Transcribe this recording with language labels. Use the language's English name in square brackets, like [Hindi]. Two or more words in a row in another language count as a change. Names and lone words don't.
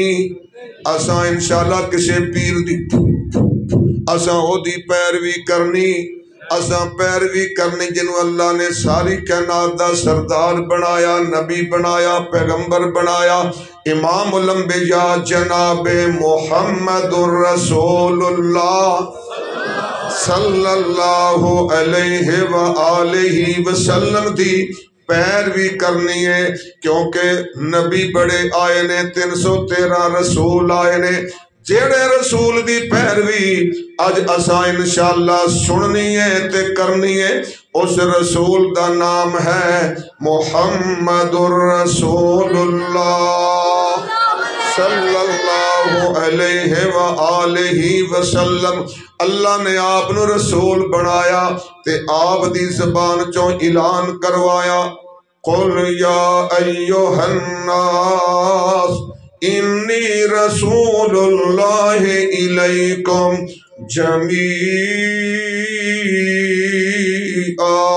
[Punjabi] اساں انشاءاللہ کسی پیر دی اساں اودی پیروی کرنی. اساں پیروی کرنی جنہوں اللہ نے ساری کائنات دا سردار بنایا، نبی بنایا، پیغمبر بنایا، امام الانبیاء جنابے [Arabic] محمد رسول الله صلى الله عليه وآله وسلم [Punjabi] دی پیروی کرنی ہے. کیونکہ نبی بڑے آئے نے، 313 رسول آئے نے. جیہڑے رسول دی پیروی اج اساں انشاءاللہ سننی ہے تے کرنی ہے. اس رسول دا نام ہے [Arabic] محمد رسول الله صلى الله عليه وآله وسلم. [Punjabi] اللہ نے آپ نوں رسول بنایا تے آپ دی زبان چوں اعلان کروایا, [Arabic] قل يا أيها الناس إني رسول الله إليكم جميعا.